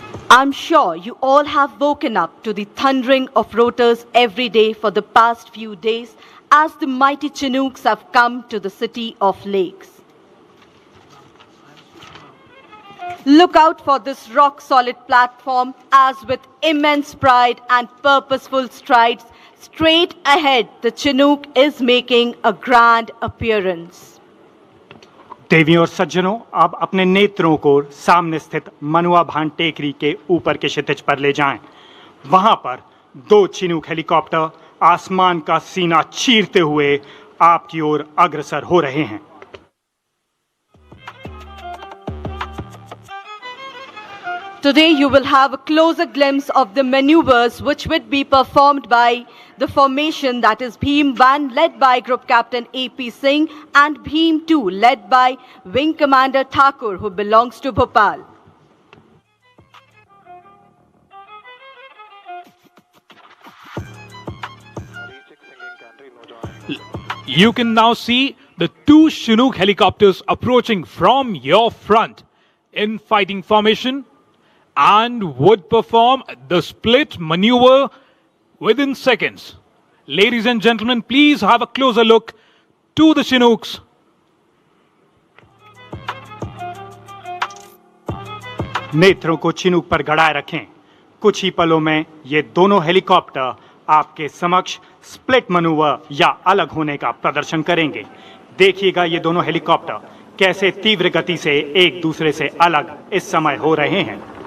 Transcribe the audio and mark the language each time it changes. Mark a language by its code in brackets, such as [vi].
[en] I'm sure you all have woken up to the thundering of rotors every day for the past few days as the mighty Chinooks have come to the city of lakes. Look out for this rock-solid platform as with immense pride and purposeful strides, straight ahead the Chinook is making a grand appearance. [hi] देवियों और सज्जनों, अब अपने नेत्रों को सामने स्थित मनुआ भान टेकरी के ऊपर के क्षितिज पर ले जाएं। वहां पर दो चिनूक हेलीकॉप्टर आसमान का सीना चीरते हुए आपकी ओर अग्रसर हो रहे हैं। [en] Today you will have a closer glimpse of the maneuvers which would be performed by the formation, that is Bheem 1 led by Group Captain AP Singh and Bheem 2 led by Wing Commander Thakur, who belongs to Bhopal. You can now see the two Chinook helicopters approaching from your front in fighting formation and would perform the split maneuver within seconds. Ladies and gentlemen, please have a closer look to the Chinooks. [hi] नेत्रों को Chinook पर गड़ाए रखें। कुछ ही पलों में ये दोनों helicopter आपके समक्ष स्प्लिट मनूवर या अलग होने का प्रदर्शन करेंगे। देखिएगा ये दोनों हेलीकॉप्टर कैसे तीव्र गति से एक दूसरे से अलग इस समय हो रहे हैं।